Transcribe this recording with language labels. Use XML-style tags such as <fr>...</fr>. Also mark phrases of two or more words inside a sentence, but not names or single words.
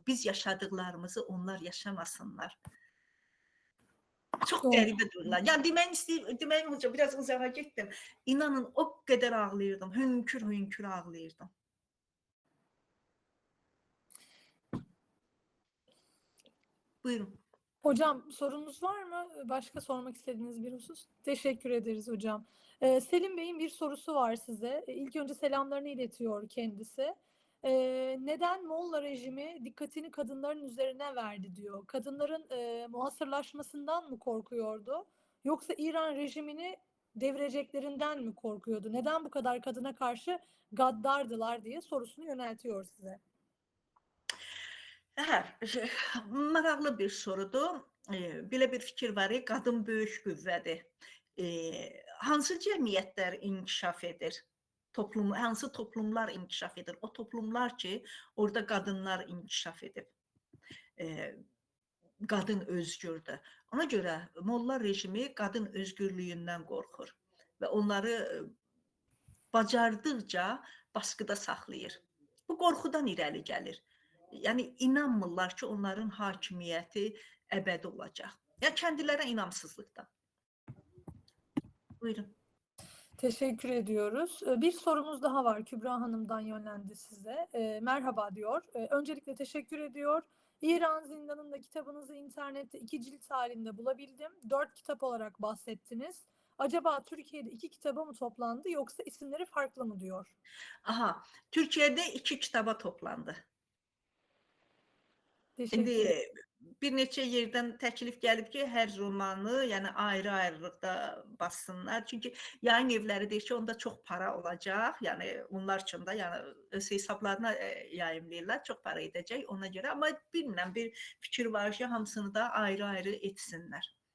<az>Biz yaşadıqlarımızı onlar yaşamasınlar. Çox qəribə dururlar. Yəni deməyim hocam, biraz uzağa getdim. İnanın o qədər ağlayırdım. Hönkür ağlayırdım. Buyurun.</az> <tr>Hocam sorunuz var mı? Başka sormak istediğiniz bir husus? Teşekkür ederiz hocam. Selim Bey'in bir sorusu var size. İlk önce selamlarını iletiyor kendisi. Neden Molla rejimi dikkatini kadınların üzerine verdi diyor. Kadınların muhasırlaşmasından mı korkuyordu? Yoksa İran rejimini devireceklerinden mi korkuyordu? Neden bu kadar kadına karşı gaddardılar diye sorusunu yöneltiyor size.</tr> <az>Maraqlı bir sorudur. Belə bir fikir var ki, qadın böyük qüvvədir. Hansı cəmiyyətlər inkişaf edir? Hansı toplumlar inkişaf edir? O toplumlar ki, orada qadınlar inkişaf edib. Qadın özgürdür. Ona görə Molla rejimi qadın özgürlüyündən qorxur və onları bacardıqca baskıda saxlayır. Bu qorxudan irəli gəlir. Yəni inanmırlar ki, onların hakimiyyəti əbədi olacaq.</az> <tr>Ya kendilerine inamsızlıktan.</tr> <az>Buyurun.</az> <tr>Teşekkür ediyoruz. Bir sorumuz daha var. Kübra Hanım'dan yönlendi size. Merhaba diyor. Öncelikle teşekkür ediyor. İran Zindanı'nda kitabınızı internette 2 cilt halinde bulabildim. 4 kitap olarak bahsettiniz. Acaba Türkiye'de 2 kitaba mı toplandı yoksa isimleri farklı mı diyor? Aha, Türkiye'de 2 kitaba toplandı. Teşekkür.</tr> <az>Bir neçə yerdən təklif gəlib ki, hər romanı, yəni ayrı-ayrılıqda bassınlar. Çünki yayın evləri deyir ki, onda çox para olacaq. Yəni onlar üçün də yəni öz hesablarına yayımlayırlar, çox para edəcək ona görə. Amma bilmirəm, bir fikir var ki, hamısını da ayrı-ayrı etsinlər.</az>